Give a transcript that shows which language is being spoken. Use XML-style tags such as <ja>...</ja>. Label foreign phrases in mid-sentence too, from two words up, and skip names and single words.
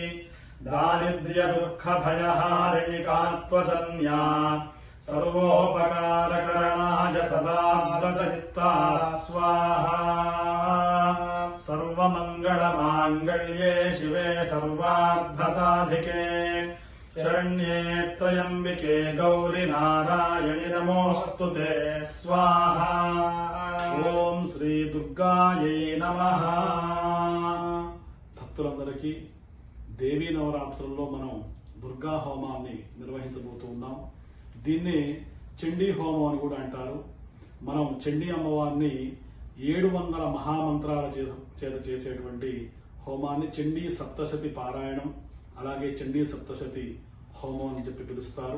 <sa>दारिद्र्यदुःखभयहारिणिका त्वदन्या सर्वोपकारकरणाय सदाव्रतचित्ता स्वाहा। सर्वमङ्गलमाङ्गल्ये शिवे सर्वार्थसाधिके शरण्ये त्र्यम्बिके गौरि नारायणि नमोऽस्तु ते स्वाहा। ఓం శ్రీ దుర్గాయై నమః.</sa> <te>భక్తులందరికీ దేవీ నవరాత్రుల్లో మనం దుర్గా హోమాన్ని నిర్వహించబోతూ ఉన్నాం. దీన్ని చండీ హోమం అని కూడా అంటారు. మనం చండీ అమ్మవారిని 700 మహామంత్రాల చేత చేసేటువంటి హోమాన్ని చండీ సప్తశతి పారాయణం, అలాగే చండీ సప్తశతి హోమం అని చెప్పి పిలుస్తారు.</te>